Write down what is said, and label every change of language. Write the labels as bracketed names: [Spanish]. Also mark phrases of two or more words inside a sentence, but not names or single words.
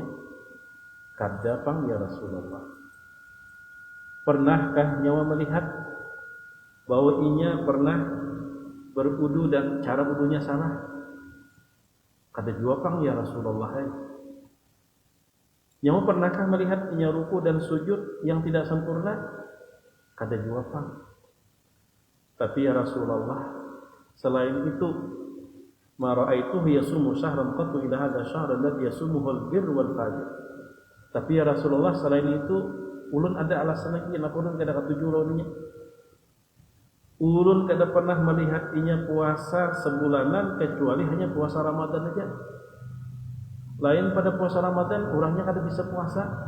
[Banjar] Kada pang ya Rasulullah. Pernahkah nyawa melihat bahwa inya pernah berwudu dan cara wudunya salah? Kada jua pang ya Rasulullah. Nyawa pernahkah melihat inya ruku dan sujud yang tidak sempurna? Kada jua pang. Tapi ya Rasulullah, selain itu, [Arabic] ما رأيته يصوم شهرا قط إلا هذا الشهر الذي يصومه البر والفاجر. [Banjar] Tapi ya Rasulullah, selain itu ulun ada alasan lagi kenapa ulun kada ketuju lawannya. Ulun kada pernah melihat inya puasa sebulanan kecuali hanya puasa Ramadan aja. Lain pada puasa Ramadan orangnya kada bisa puasa.